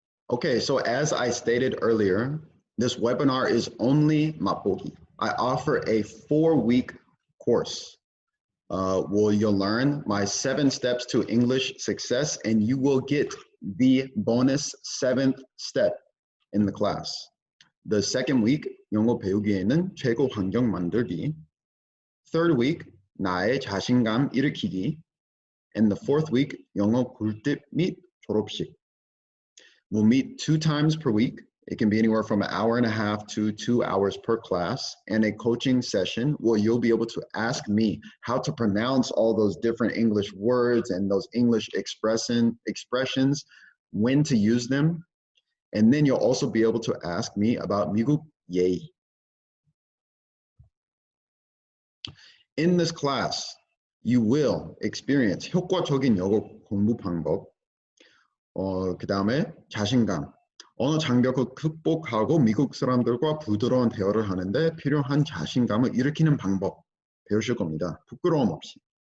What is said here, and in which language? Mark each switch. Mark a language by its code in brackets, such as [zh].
[en] Okay, so as I stated earlier, this webinar is only 맛보기. I offer a 4-week course where you'll learn my 7 steps to English success, and you will get the bonus 7th step in the class. The second week, [ko] 영어 배우기에는 최고 환경 만들기. [en] Third week, [ko] 나의 자신감 일으키기. [en] And the fourth week, [ko] 영어 꿀팁 및 졸업식. [en] We'll meet 2 times per week. It can be anywhere from 1.5 hours to 2 hours per class, and a coaching session where you'll be able to ask me how to pronounce all those different English words and those English expressions, when to use them. And then you'll also be able to ask me about [ko] 미국 예의. [en] In this class, you will experience [ko] 효과적인 영어 공부 방법, 그 다음에 자신감, 언어 장벽을 극복하고 미국 사람들과 부드러운 대화를 하는데 필요한 자신감을 일으키는 방법 배우실 겁니다. 부끄러움 없이.